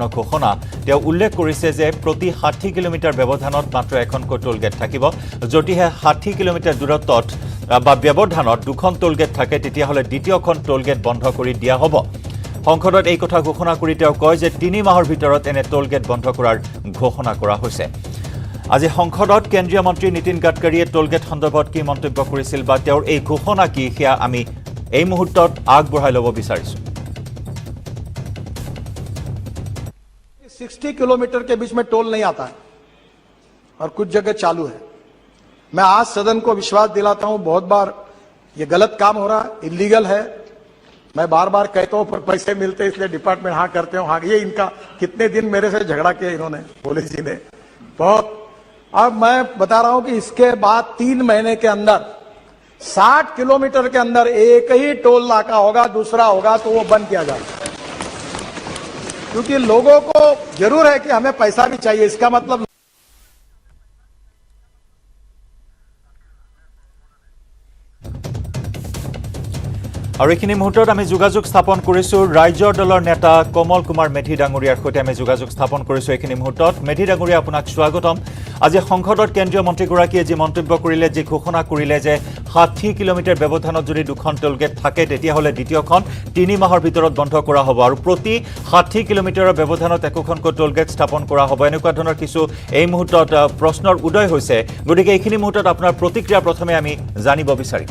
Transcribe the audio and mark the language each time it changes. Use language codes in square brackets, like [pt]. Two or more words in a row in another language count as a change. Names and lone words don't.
[as] ঘোষণা তেওঁ উল্লেখ কৰিছে যে প্ৰতি 60 কিলোমিটাৰ ব্যৱধানত মাত্ৰ এখনকৈ টোলগেট থাকিব যদিহে 60 কিলোমিটাৰ দূৰত্বত বা ব্যৱধানত দুখন টোলগেট থাকে তেতিয়াহলে দ্বিতীয়খন টোলগেট বন্ধ কৰি দিয়া হ'ব সংসদত এই কথা ঘোষণা কৰি তেওঁ কয় যে 3 মাহৰ ভিতৰত এনে টোলগেট বন্ধ কৰাৰ ঘোষণা কৰা হৈছে আজি সংসদত কেন্দ্ৰীয় মন্ত্ৰী নীতিন গাডকাৰীয়ে টোলগেট সন্দৰ্ভত কি মন্তব্য কৰিছিল বা তেওঁৰ এই ঘোষণা কি সেয়া আমি এই মুহূৰ্তত আগবঢ়াই ল'ব বিচাৰিছো [hi] 60 किलोमीटर के बीच में टोल नहीं आता है और कुछ जगह चालू है मैं आज सदन को विश्वास दिलाता हूं बहुत बार ये गलत काम हो रहा है इलीगल है मैं बार बार कहता हूं पर पैसे मिलते इसलिए डिपार्टमेंट हाँ करते हो हाँ ये इनका कितने दिन मेरे से झगड़ा किया इन्होंने पुलिस जी ने बहुत अब मैं बता रहा हूं कि इसके बाद 3 महीने के अंदर 60 किलोमीटर के अंदर एक ही टोल नाका होगा दूसरा होगा तो वो बंद किया जाएगा क्योंकि लोगों को जरूर है कि हमें पैसा भी चाहिए इसका मतलब [as] আৰু এইখিনি মুহূৰ্তত আমি যোগাযোগ স্থাপন কৰিছো ৰাজ্যৰ দলৰ নেতা কমল কুমাৰ মেধি ডাঙৰীয়াৰ সৈতে আমি যোগাযোগ স্থাপন কৰিছো এইখিনি মুহূৰ্তত মেধি ডাঙৰীয়া আপোনাক স্বাগতম আজি সংসদত কেন্দ্ৰীয় মন্ত্ৰীগৰাকীয়ে যি মন্তব্য কৰিলে যি ঘোষণা কৰিলে যে 60 কিলোমিটাৰ ব্যৱধানত যদি দুখন টোলগেট থাকে তেতিয়াহলে দ্বিতীয়খন 3 মাহৰ ভিতৰত বন্ধ কৰা হ'ব আৰু প্ৰতি 60 কিলোমিটাৰৰ ব্যৱধানত একোখনকৈ টোলগেট স্থাপন কৰা হ'ব এনেকুৱা ধৰণৰ কিছু এই মুহূৰ্তত প্ৰশ্নৰ উদয় হৈছে গতিকে এইখিনি মুহূৰ্তত আপোনাৰ প্ৰতিক্ৰিয়া প্ৰথমে আমি জানিব বিচাৰিম